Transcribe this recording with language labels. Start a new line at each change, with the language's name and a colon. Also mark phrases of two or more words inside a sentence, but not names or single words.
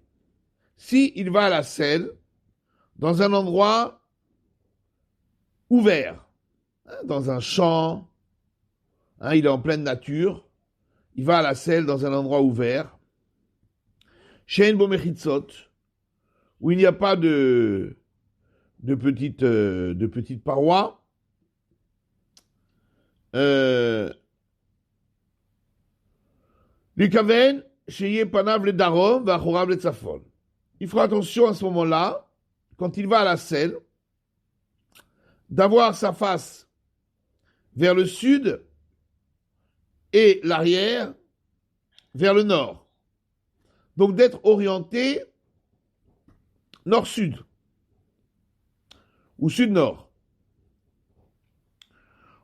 French: Si il va à la selle dans un endroit ouvert, dans un champ, il est en pleine nature, il va à la selle dans un endroit ouvert,
Hebrew: שאין בו מחיצות,
French: où il n'y a pas de petites parois,
Hebrew: לכוון, שיהיו פניו לדרום, ואחוריו לצפון.
French: Il fera attention à ce moment-là, quand il va à la selle, d'avoir sa face vers le sud et l'arrière vers le nord. Donc d'être orienté nord-sud ou sud-nord.